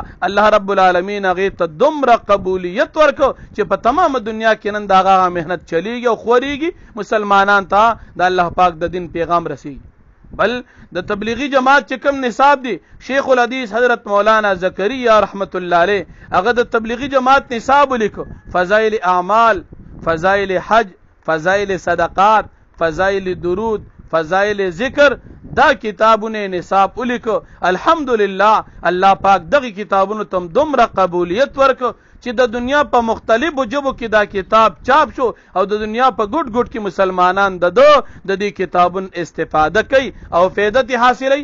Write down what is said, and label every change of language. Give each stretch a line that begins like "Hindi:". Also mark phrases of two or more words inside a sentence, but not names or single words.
Arabic: الله رب العالمین
Pashto: هغه ته دومره قبولیت ورکو چې په تمام دنیا کې نن دا غا مهنت چلیږي او خوريږي، مسلمانان ته د الله پاک د دین پیغام رسیږي. بل د تبلیغی جماعت چې کوم نصاب دی، شیخ الحدیث حضرت مولانا زکریا
Arabic: رحمت الله علیه
Pashto: هغه د تبلیغی جماعت نصاب لیکو، فضائل اعمال، فضائل حج، فضائل صدقات، فضائل درود، فضائل ذکر، دا کتابونه نصاب ولیکو. الحمدلله الله پاک دغه کتابونو تم دومره قبولیت ورکو چې د دنیا په مختلفو ژبو کې دا کتاب چاپ شو او د دنیا په ګډ ګډ کې مسلمانان د دې کتابونو استفاده کوي او فائدت حاصلوي.